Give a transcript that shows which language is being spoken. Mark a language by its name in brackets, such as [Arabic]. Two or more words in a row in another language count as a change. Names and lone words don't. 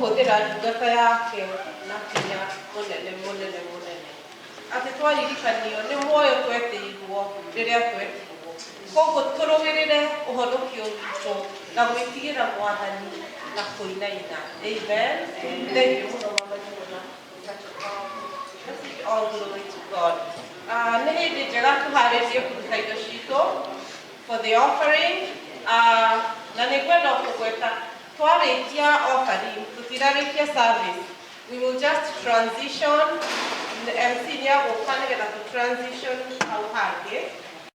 [Kikuyu] kwĩra ndungata yake na kinya mũnene atĩ twaririkanio nĩ muoyo twetĩirwo rĩrĩa twetirwo, koguo tũrũgĩrĩre ũhonokio witũ na gwĩtigĩra Mwathani na kũinaina. Amen. [English] Thank you [Kikuyu] mũno mama Njũgũna. [English] All glory to God. [Kikuyu] Nĩ hĩndĩ njega tũharĩrie kũruta indo citũ [English] for the offering. [Kikuyu] Na nĩ ngwenda kũgweta twarĩkia offering tũtirarĩkia service. [English] We will just transition. [Kikuyu] The MC nĩ agũka nĩgetha tũ transition hau hangĩ.